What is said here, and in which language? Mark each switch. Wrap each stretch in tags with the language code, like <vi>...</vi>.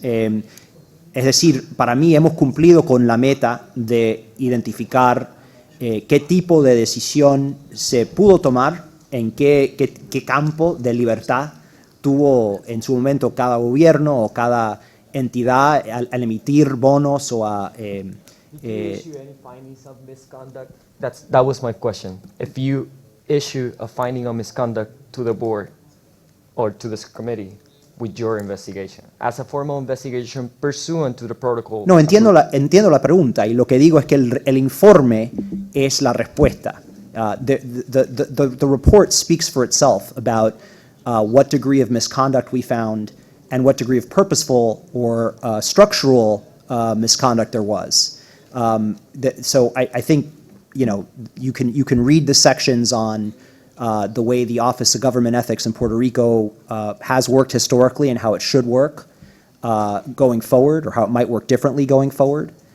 <es>Es decir, para mí hemos cumplido con la meta de identificar qué tipo de decisión se pudo tomar, en qué campo de libertad tuvo en su momento cada gobierno o cada entidad al emitir bonos o a...</es> <en>Did you issue any findings of misconduct? That was my question. If you issue a finding of misconduct to the board or to this committee with your investigation, as a formal investigation pursuant to the protocol.</en> <es>No, entiendo la pregunta y lo que digo es que el informe es la respuesta.</es> <en>The report speaks for itself about what degree of misconduct we found and what degree of purposeful or structural misconduct there was. So I think, you can read the sections on the way the Office of Government Ethics in Puerto Rico has worked historically and how it should work going forward, or how it might work differently going forward.</en>